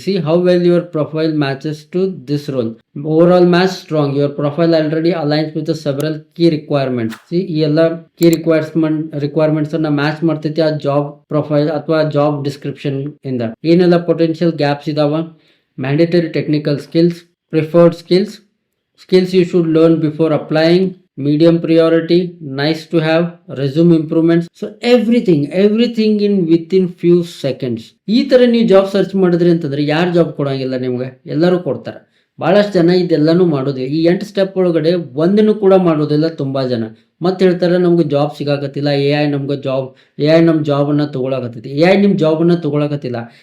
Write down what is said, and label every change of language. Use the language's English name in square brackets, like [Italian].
[English] See how well your profile matches to this role, overall match strong, your profile already aligns with several key requirements. [Kannada] C ಈ ಎಲ್ಲ key requirements ಅನ್ನ match ಮಾಡ್ತೈತಿ ಆ job profile ಅಥವಾ job description ಇಂದ. ಏನೆಲ್ಲ potential gaps ಇದಾವ, [English] Mandatory technical skills, preferred skills, skills you should learn before applying, medium priority, nice to have, resume improvements. So everything in within few seconds. [Kannada] ಈ ತರ ನೀವು job search ಮಾಡಿದ್ರಿ ಅಂತಂದ್ರೆ ಯಾರು ಜಾಬ್ ಕೊಡಂಗಿಲ್ಲ ನಿಮ್ಗೆ, ಎಲ್ಲರೂ ಕೊಡ್ತಾರೆ. ಬಹಳಷ್ಟು ಜನ ಇದೆಲ್ಲಾನು ಮಾಡೋದಿಲ್ಲ. ಈ 8 ಸ್ಟೆಪ್ ಒಳಗಡೆ ಒಂದನ್ನು ಕೂಡ ಮಾಡೋದಿಲ್ಲ ತುಂಬಾ ಜನ. ಮತ್ತೆ ಹೇಳ್ತಾರೆ ನಮ್ಗೆ ಜಾಬ್ ಸಿಗಾಕತ್ತಿಲ್ಲ, AI ನಮ್ಮ ಜಾಬನ್ನು ತಗೊಳಕತ್ತೈತಿ, AI ನಿಮ್ಮ ಜಾಬನ್ನು ತಗೊಳಕತ್ತಿಲ್ಲ.